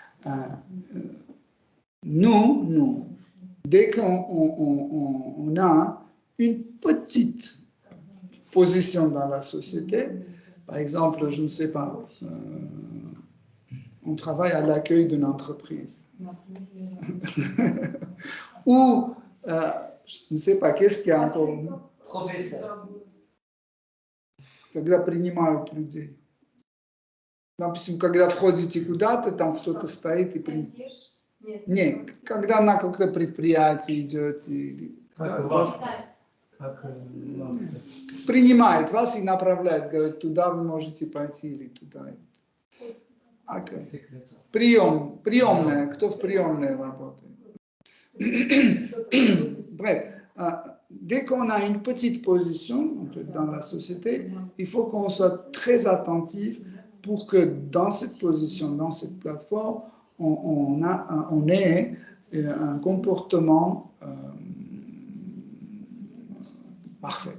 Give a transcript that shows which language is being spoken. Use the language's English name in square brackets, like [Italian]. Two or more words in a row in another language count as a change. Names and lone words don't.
[French] Nous, dès qu'on a une petite position dans la société, par exemple, je ne sais pas, on travaille à l'accueil d'une entreprise. Ou, je ne sais pas, qu'est-ce qu'il y a encore? [Russian] Профессор. Когда принимают людей. Допустим, когда входите куда-то, там кто-то стоит и Нет, когда на какое-то предприятие идет, вас принимает вас и направляет, говорит, туда вы можете пойти или туда. Okay. Приемная, кто в приемной работает. [French] Bref, dès qu'on a une petite position en fait, dans la société, il faut qu'on soit très attentif pour que dans cette position, dans cette plateforme, on ait un comportement parfait.